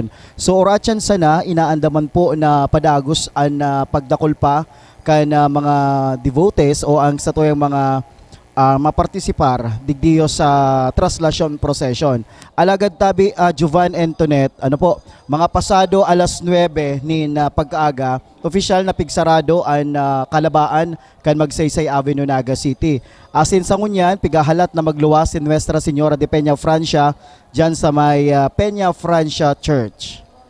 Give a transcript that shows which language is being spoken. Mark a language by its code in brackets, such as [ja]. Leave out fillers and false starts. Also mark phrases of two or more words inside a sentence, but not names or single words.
[bik] So oratyan sana inaandaman po na padagos an pagdakol pa kan mga devotees o ang sa tuyang mga mapartisipar digdiyo sa traslasyon procession. Alagad tabi Jovan Antoinette, ano po, mga pasado alas 9 ni na pagkaaga, opisyal na pigsarado ang kalabaan kan Magsaysay Avenue, Naga City. Asin sa ngunyan, pigahalat na magluwas si Nuestra Señora de Peña Francia dyan sa may Peña Francia Church.